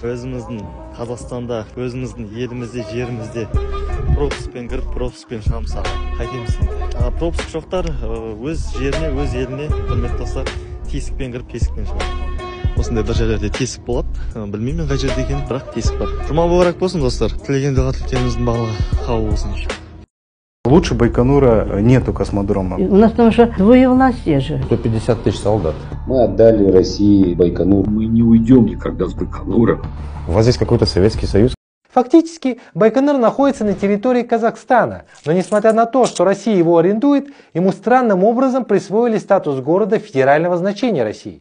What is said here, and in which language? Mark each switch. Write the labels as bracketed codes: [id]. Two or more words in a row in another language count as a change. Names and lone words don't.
[kk] Өзіміздің Қазақстанда, өзіміздің елімізде, жерімізде пропускпен кіріп, пропускпен шығамыз. Қайтеміз. Пропуск жоқтар өз жеріне, өз еліне, құрметті достар, тесікпен кіріп, тесікпен шығады. Осындай бір жерлерде тесік болады. Білмеймін қай жерде екен, бірақ тесік бар. Жұма мүбәрәк болсын, достар. Тілеген дұға тілектеріңіздің барлығы қабыл болсын. [ru] Лучше Байконура нету космодрома. У нас потому что двое власти же. 150 тысяч солдат. Мы отдали России Байконур. Мы не уйдем никогда с Байконура. У вас здесь какой-то Советский Союз? Фактически, Байконур находится на территории Казахстана, но несмотря на то, что Россия его арендует, ему странным образом присвоили статус города федерального значения России.